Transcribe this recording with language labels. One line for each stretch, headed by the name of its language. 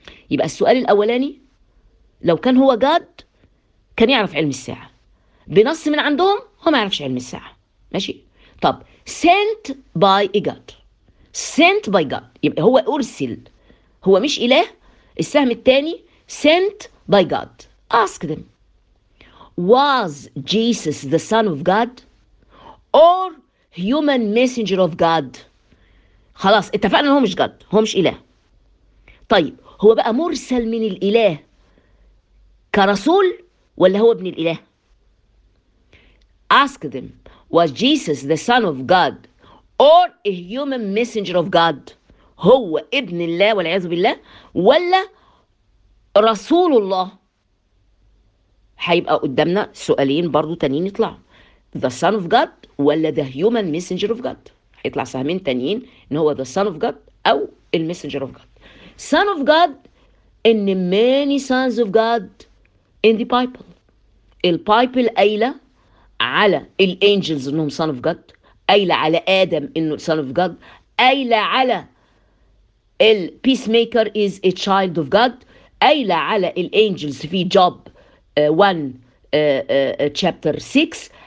Arabic: يبقى السؤال الاولاني لو كان هو جاد كان يعرف علم الساعة بنص من عندهم، هو ما يعرفش علم الساعة. ماشي، طب
English: sent by God، sent by God
Arabic: يبقى هو أرسل، هو مش إله. السهم الثاني
English: sent by God. Ask them was Jesus the son of God or human messenger of God.
Arabic: خلاص اتفقنا ان هو مش God، هو مش إله. طيب هو بقى مرسل من الإله كرسول ولا هو ابن الإله؟
English: Ask them, was Jesus the son of God or a human messenger of God?
Arabic: هو ابن الله والعياذ بالله ولا رسول الله؟ هيبقى قدامنا سؤالين برضو تانيين يطلعوا،
English: the son of God
Arabic: ولا
English: the human messenger of God؟
Arabic: هيطلع سهمين تانيين ان هو
English: the son of God
Arabic: او
English: the messenger of God. Son of God and many sons of God in the Bible.
Arabic: البايبل قايله على الانجلز انهم
English: son of God،
Arabic: قايلة على ادم انه son of God، قايلة على البيس ميكر
English: is a child of God،
Arabic: قايلة على الانجلز في جوب 1
English: chapter 6،